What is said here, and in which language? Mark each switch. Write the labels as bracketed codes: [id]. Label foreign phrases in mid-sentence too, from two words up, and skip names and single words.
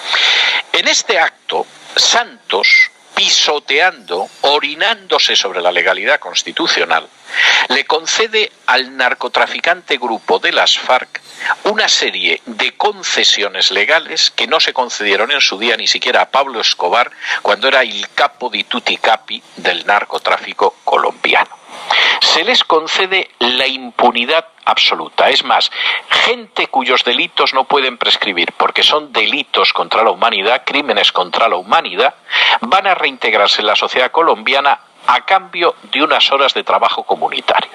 [es] En este acto, Santos, pisoteando, orinándose sobre la legalidad constitucional, le concede al narcotraficante grupo de las FARC una serie de concesiones legales que no se concedieron en su día ni siquiera a Pablo Escobar cuando era [it] il capo di tutti i capi [es] del narcotráfico colombiano. Se les concede la impunidad absoluta. Es más, gente cuyos delitos no pueden prescribir porque son delitos contra la humanidad, crímenes contra la humanidad, van a reintegrarse en la sociedad colombiana a cambio de unas horas de trabajo comunitario.